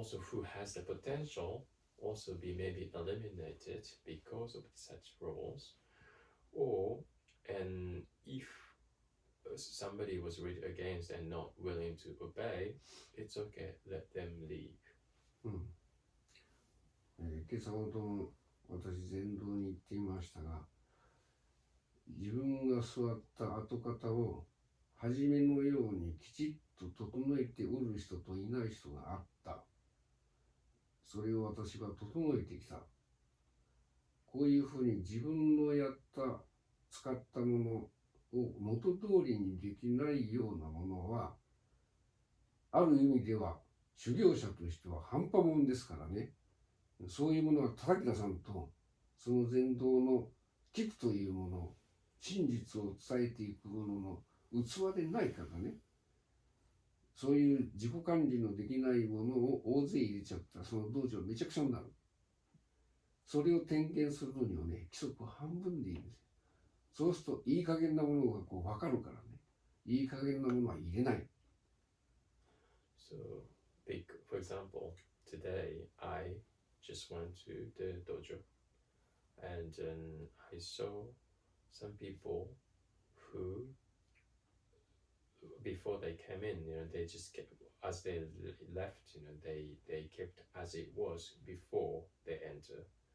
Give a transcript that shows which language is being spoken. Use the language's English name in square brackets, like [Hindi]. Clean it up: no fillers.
[English] who has the potential also be maybe eliminated because of such rules, and if somebody was really against and not willing to obey, it's okay, let them leave. [Japanese] 今朝ほど私禅道に行っていましたが、自分が座った跡形を初めのようにきちっと整えておる人といない人があった。それを私は整えてきた。こういうふうに自分の使ったものを元通りにできないようなものは、ある意味では修行者としては半端もんですからね。そういうものは叩き出さんと、その禅道の規矩というもの、真実を伝えていくものの器でないからね。そういう自己管理のできないものを大勢入れちゃったら、その道場めちゃくちゃになる。それを点検するのにはね、規則は半分でいいんですよ。そうするといい加減なものが分かるからね。いい加減なものは入れない。 [English] So For example, today I just went to the dojo, and I saw some people who, before they came in, they just kept, as they left, they kept as it was before they enter.